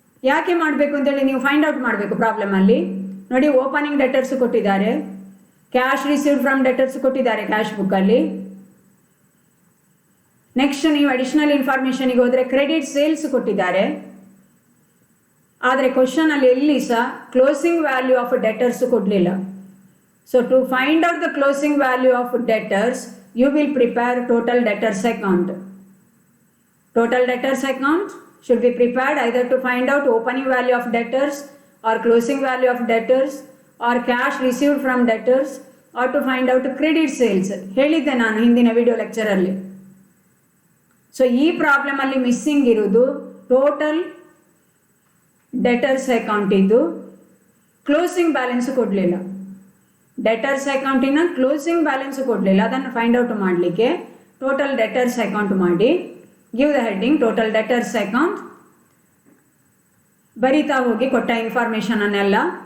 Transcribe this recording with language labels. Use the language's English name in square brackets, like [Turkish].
[Kannada] ಯಾಕೆ ಮಾಡಬೇಕು ಅಂತೇಳಿ ನೀವು ಫೈಂಡ್ ಔಟ್ ಮಾಡಬೇಕು ಪ್ರಾಬ್ಲಮಲ್ಲಿ. ನೋಡಿ ಓಪನಿಂಗ್ ಡೆಟರ್ಸ್ ಕೊಟ್ಟಿದ್ದಾರೆ, ಕ್ಯಾಶ್ ರಿಸೀವ್ಡ್ ಫ್ರಮ್ ಡೆಟರ್ಸ್ ಕೊಟ್ಟಿದ್ದಾರೆ ಕ್ಯಾಶ್ ಬುಕ್ಕಲ್ಲಿ. ನೆಕ್ಸ್ಟ್ ನೀವು ಅಡಿಷನಲ್ ಇನ್ಫಾರ್ಮೇಷನ್ಗೆ ಹೋದರೆ ಕ್ರೆಡಿಟ್ ಸೇಲ್ಸ್ ಕೊಟ್ಟಿದ್ದಾರೆ. ಆದರೆ ಕ್ವಶನಲ್ಲಿ ಎಲ್ಲಿ ಸಹ ಕ್ಲೋಸಿಂಗ್ ವ್ಯಾಲ್ಯೂ ಆಫ್ ಡೆಟರ್ಸ್ ಕೊಡಲಿಲ್ಲ. [English] So to find out the closing value of debtors, you will prepare total debtors account. Total debtors account should be prepared either to find out opening value of debtors or closing value of debtors or cash received from debtors or to find out credit sales. [Kannada] ಹೇಳಿದ್ದೆ ನಾನು ಹಿಂದಿನ video ಲೆಕ್ಚರಲ್ಲಿ. So ಈ ಪ್ರಾಬ್ಲಮಲ್ಲಿ missing ಇರೋದು total debtors account ಇದ್ದು closing balance ಕೊಡಲಿಲ್ಲ. Debtors ಅಕೌಂಟಿನ closing balance ಕೊಡಲಿಲ್ಲ. ಅದನ್ನು ಫೈಂಡ್ ಔಟ್ ಮಾಡಲಿಕ್ಕೆ ಟೋಟಲ್ ಡೆಟರ್ಸ್ ಅಕೌಂಟ್ ಮಾಡಿ [English] give the heading total debtors account [Kannada] ಬರಿತಾ ಹೋಗಿ ಕೊಟ್ಟ ಇನ್ಫಾರ್ಮೇಷನನ್ನೆಲ್ಲ.